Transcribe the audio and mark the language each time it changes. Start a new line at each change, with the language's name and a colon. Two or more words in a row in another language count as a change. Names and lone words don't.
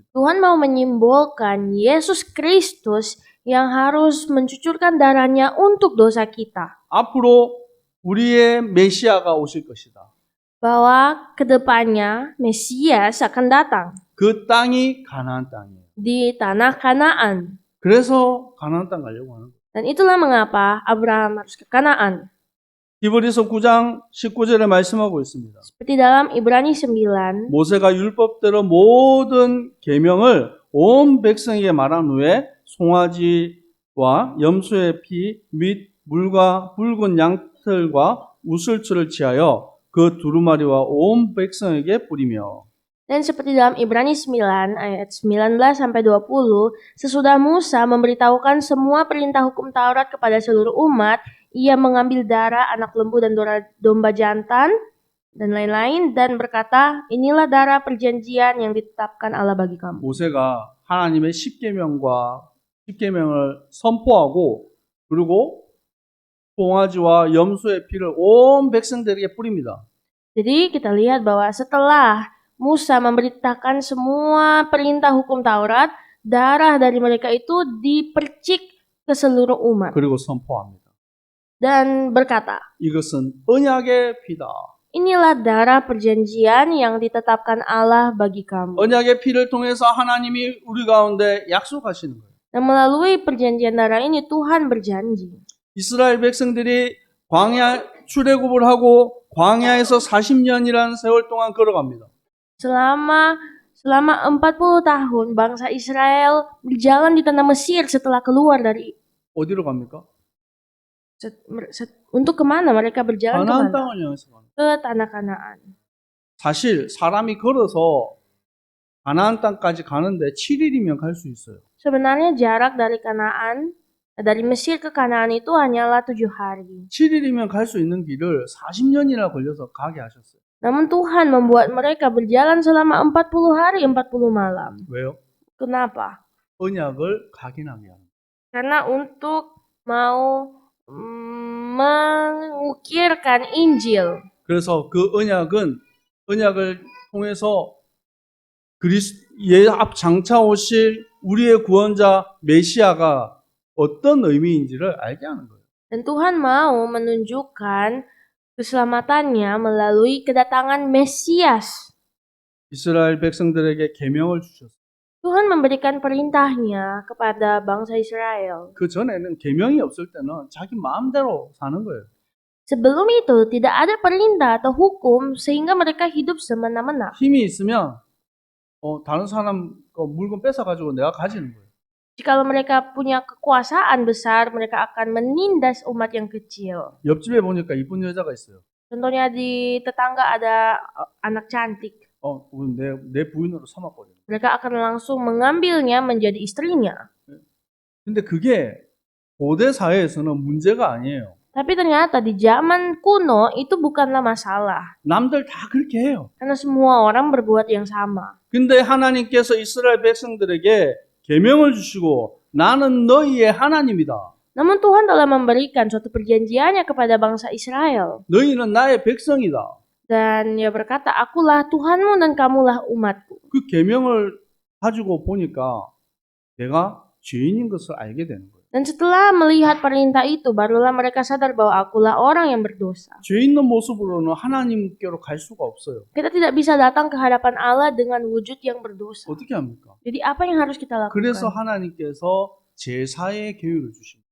Indonesian: Tuhan mau menyimbolkan Yesus Kristus yang harus mencucurkan darahnya untuk dosa kita.
Korean: 앞으로 우리의 메시아가 오실 것이다.
Indonesian: Bahwa kedepannya Mesias akan datang
Korean: 그 땅이 가나안 땅이에요.
Indonesian: di tanah Kanaan.
Korean: 그래서 가나안 땅 가려고 하는 거예요.
Indonesian: Dan itulah mengapa Abraham harus ke Kanaan.
Korean: 히브리서 9장 19절에 말씀하고 있습니다.
Indonesian: Seperti dalam Ibrani 9,
Korean: 모세가 율법대로 모든 계명을 온 백성에게 말한 후에 송아지와 염소의 피 및 물과 붉은 양털과 우슬초를 취하여 그 두루마리와 온 백성에게 뿌리며
Indonesian: dan seperti dalam Ibrani 9 ayat 19 sampai 20, sesudah Musa memberitahukan semua perintah hukum Taurat kepada seluruh umat, ia mengambil darah anak lembu dan domba jantan dan lain-lain dan berkata, inilah darah perjanjian yang ditetapkan Allah bagi kamu.
Korean: 모세가 하나님의 십계명을 선포하고 그리고 송아지와 염소의 피를 온 백성들에게 뿌립니다.
Indonesian: Jadi kita lihat bahwa setelah Musa memberitakan semua perintah hukum Taurat, darah dari mereka itu dipercik ke seluruh umat
Korean: 그리고 선포합니다.
Indonesian: dan berkata,
Korean: 이것은 언약의 피다.
Indonesian: inilah darah perjanjian yang ditetapkan Allah bagi kamu.
Korean: 언약의 피를 통해서 하나님이 우리 가운데 약속하시는 거예요.
Indonesian: Dan melalui perjanjian darah ini Tuhan berjanji.
Korean: 이스라엘 백성들이 광야 출애굽을 하고 광야에서 40년이라는 세월 동안 걸어갑니다.
Indonesian: Selama 40 tahun bangsa Israel berjalan di tanah Mesir setelah keluar dari
Korean: 어디로 갑니까?
Indonesian: untuk kemana mereka berjalan
Korean: 가나안
Indonesian: kemana?
Korean: 땅을 향해서 갑니다.
Indonesian: Ke tanah Kanaan.
Korean: 사실 사람이 걸어서 가나안 땅까지 가는데 7일이면 갈 수 있어요.
Indonesian: Sebenarnya jarak dari Mesir ke Kanaan itu hanyalah 7 hari.
Korean: 7일이면 갈 수 있는 길을 40년이나 걸려서 가게 하셨어요.
Indonesian: Namun Tuhan membuat mereka berjalan selama 40 hari 40 malam.
Korean: 왜요?
Indonesian: Kenapa?
Korean: 언약을 각인하게 하는 거예요.
Indonesian: Karena untuk mau mengukirkan Injil.
Korean: 그래서 그 언약을 통해서 앞 장차 오실 우리의 구원자 메시아가 어떤 의미인지를 알게 하는 거예요.
Indonesian: Dan Tuhan mau menunjukkan keselamatannya melalui kedatangan Mesias.
Korean: 이스라엘 백성들에게 계명을 주셨어요.
Indonesian: Tuhan memberikan perintahnya kepada bangsa Israel.
Korean: 그 전에는 계명이 없을 때는 자기 마음대로 사는 거예요.
Indonesian: Sebelum itu tidak ada perintah atau hukum sehingga mereka hidup semena-mena.
Korean: 힘이 있으면 다른 사람 물건 뺏어가지고 내가 가지는 거예요.
Indonesian: Jikalau mereka punya kekuasaan besar, mereka akan menindas umat yang kecil.
Korean: 옆집에 보니까 이쁜 여자가 있어요.
Indonesian: Contohnya di tetangga ada anak cantik.
Korean: 내 부인으로 삼아버려요.
Indonesian: Mereka akan langsung mengambilnya menjadi istrinya.
Korean: 근데 그게 고대 사회에서는 문제가 아니에요.
Indonesian: Tapi ternyata di zaman kuno itu bukanlah masalah.
Korean: 남들 다 그렇게 해요.
Indonesian: Karena semua orang berbuat yang sama.
Korean: 근데 하나님께서 이스라엘 백성들에게 계명을 주시고 나는 너희의 하나님이다.
Indonesian: Namun Tuhan telah memberikan suatu perjanjiannya kepada bangsa Israel.
Korean: 너희는 나의 백성이다.
Indonesian: Dan ia berkata, akulah Tuhanmu dan kamulah umatku.
Korean: 그 계명을 가지고 보니까 내가 죄인인 것을 알게 되는 거예요.
Indonesian: Dan setelah melihat perintah itu, barulah mereka sadar bahwa akulah orang yang berdosa.
Korean: 죄 있는 모습으로는 하나님께로 갈 수가 없어요.
Indonesian: Kita tidak bisa datang ke hadapan Allah dengan wujud yang berdosa.
Korean: 어떻게 합니까?
Indonesian: Jadi apa yang harus kita lakukan?
Korean: 그래서 하나님께서 제사의 계율을 주십니다.